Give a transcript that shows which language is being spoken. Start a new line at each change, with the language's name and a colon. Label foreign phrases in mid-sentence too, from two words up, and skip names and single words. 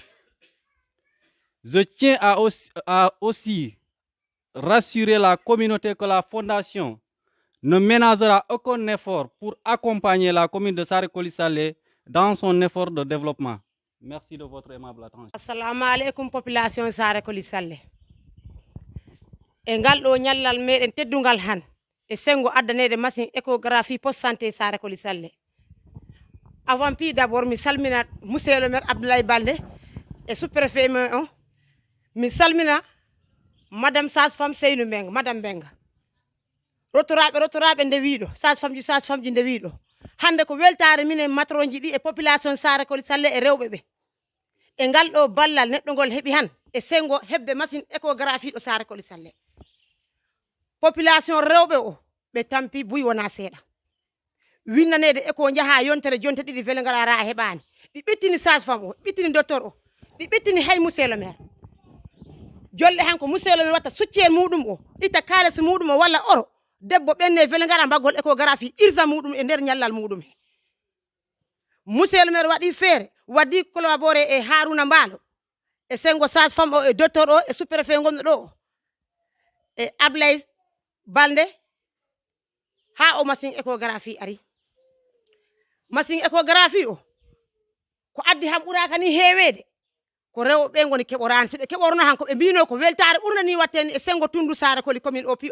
French: Je tiens à aussi rassurer la communauté que la Fondation ne ménagera aucun effort pour accompagner la commune de Sarekoli Saleh dans son effort de développement. Merci de votre aimable attention.
Arabic: السلام عليكم population Sarekoli Saleh.
Fula: E ngal ɗo ñallal meɗen teddungal han e sengo addanede
French: machine échographie poste santé
Fula: Sarekoli Saleh.
French: Avant puis d'abord
Fula: mi salmina
French: monsieur le maire
Fula: Abdoulaye Baldé
French: et sous-préfet
Fula: on mi salmina
French: madame sage-femme
Fula: Seynou Meng madame Benga rotoraɓe nde wiiɗo sage-femme ji nde wiiɗo hande ko weltare minen matron ji ɗi e population Sarekoli Saleh e rewɓe ɓe e ngal ɗo ballal neɗɗo ngol heɓi han e sengo hebde
French: machine échographie
Fula: ɗo Sarekoli Saleh. Population rewɓe o ɓe tampi buy wona seeɗa winnanede écho jaha yontere jonte ɗiɗi wele ngara a heɓani ɗi ɓettini sage-femme o ɓettini docteur o ɗi ɓettini hay
French: monsieur le maire
Fula: jolle han ko
French: monsieur le maire
Fula: watta succel muɗum o itta kalis muɗum o walla oro debbo ɓenne wele ngara mbaggol échographie irsa muɗum e nder ñallal muɗum he
French: monsieur le maire
Fula: waɗi feere waddi collaboré e Haruna Mballo e sengo sage-femme o e docteur o e sous-préfet gonɗo ɗo o e Ablaye Balde ha o
French: machine échographie
Fula: ari machine échographie o ko addi ham ɓuraka ni heewede ko rewɓe ngoni keɓorani siɓe keɓorno han ko ɓe mbino ko weltare ɓurnani watteni e sengo tundu Sarekoli commune o pi